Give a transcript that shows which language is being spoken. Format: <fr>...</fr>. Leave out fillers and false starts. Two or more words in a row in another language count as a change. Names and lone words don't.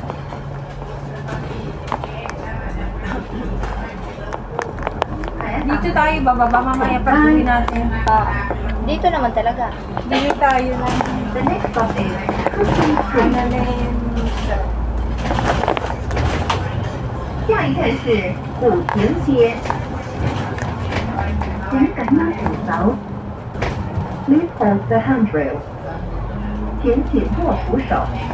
<tl>Dito tayo bababa mamaya pag uwi natin. Dito naman talaga. Dito tayo lang.</tl> <en>The next stop is</en> <tl>Ano na yun?</tl> <zh>下一站是古亭街。请赶慢扶手。</zh> <en>Please hold the handrail.</en> <zh>请紧握扶手。</zh>